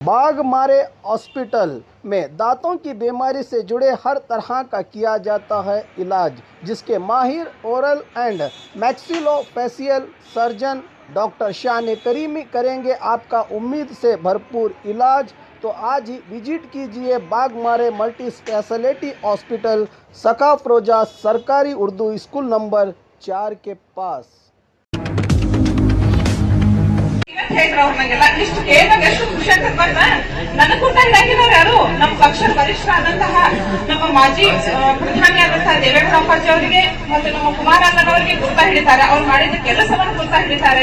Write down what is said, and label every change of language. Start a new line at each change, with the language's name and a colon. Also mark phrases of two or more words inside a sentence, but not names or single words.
Hindi: बाघमारे हॉस्पिटल में दांतों की बीमारी से जुड़े हर तरह का किया जाता है इलाज, जिसके माहिर
English: oral and maxillofacial surgeon
Hindi: डॉक्टर शान करीमी करेंगे आपका उम्मीद से भरपूर इलाज। तो आज ही विजिट कीजिए बाघमारे मल्टी स्पेशलिटी हॉस्पिटल सकाफरोजा सरकारी उर्दू स्कूल नंबर 4 के पास।
Kannada: ಅವ್ರನ್ನೆಲ್ಲ ಇಷ್ಟು ಕೇಳಿದಾಗ ಎಷ್ಟು ಖುಷಿ ಆಗ್ತದೆ ಗೊತ್ತಾ? ನನಗೆ ಗೊತ್ತಾಗಿದ್ದಾರೆ ಯಾರು ನಮ್ಮ ಪಕ್ಷ ವರಿಷ್ಠ ಆದಂತಹ ನಮ್ಮ ಮಾಜಿ ಪ್ರಧಾನಿಯಾದಂತಹ ದೇವೇಗೌಡ ಅಪ್ಪಾಜಿ ಅವರಿಗೆ ಮತ್ತು ನಮ್ಮ ಕುಮಾರ ಅಣ್ಣನವರಿಗೆ ಗುರ್ತಾ ಹಿಡಿತಾರೆ. ಅವ್ರು ಮಾಡಿದ ಕೆಲಸವನ್ನು ಗುರ್ತಾ ಹಿಡಿತಾರೆ.